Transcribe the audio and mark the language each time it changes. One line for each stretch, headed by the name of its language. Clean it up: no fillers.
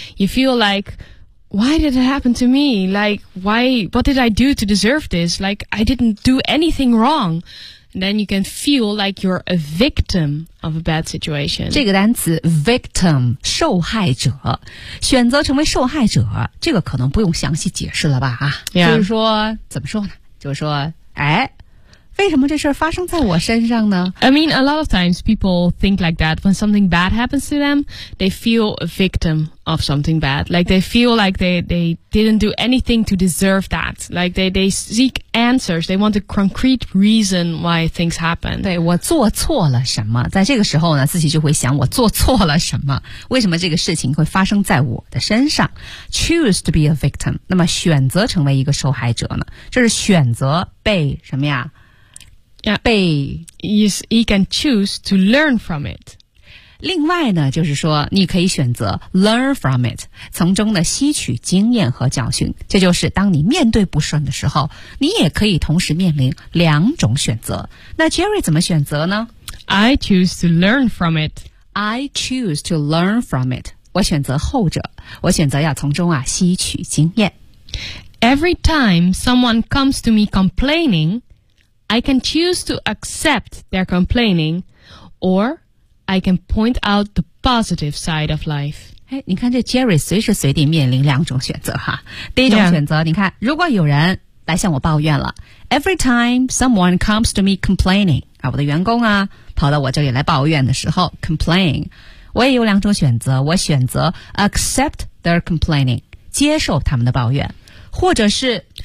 English: You feel like, why did it happen to me? Like, why? What did I do to deserve this? Like, I didn't do anything wrong. Then you can feel like you're a victim of a bad situation.
Chinese: 这个单词 victim 受害者，选择成为受害者，这个可能不用详细解释了吧？啊，
English: yeah.
Chinese: 就是说怎么说呢？就是说，哎，为什么这事发生在我身上呢
English: ？I mean, a lot of times people think like that when something bad happens to them, they feel a victim of something bad. Like they feel like they didn't do anything to deserve that. Like they seek answers. They want a concrete reason why things happen.
Chinese: 对我做错了什么？在这个时候呢，自己就会想我做错了什么？为什么这个事情会发生在我的身上 ？
English: Choose to be a victim.
Chinese: 那么选择成为一个受害者呢？这是选择被什么呀？
English: Yeah,
Chinese: 被
English: he can choose to learn from it.
Chinese: 另外呢，就是说你可以选择
English: learn from it，
Chinese: 从中呢吸取经验和教训。这就是当你面对不顺的时候，你也可以同时面临两种选择。那 Jerry 怎么选择呢
English: ？I choose to learn from it. I choose to learn from it.
Chinese: 我选择后者，我选择要从中啊吸取经验。
English: Every time someone comes to me complaining. I can choose to accept their complaining, or I can point out the positive side of life.
Chinese: 哎，你看这 Jerry 随时随地面临两种选择哈。第一种选择，
English: yeah.
Chinese: 你看，如果有人来向我抱怨了 ，
English: Every time someone comes to me complaining，
Chinese: 啊，我的员工啊跑到我这里来抱怨的时候 ，complain， 我也有两种选择，我选择
English: accept their complaining，
Chinese: 接受他们的抱怨，或者是。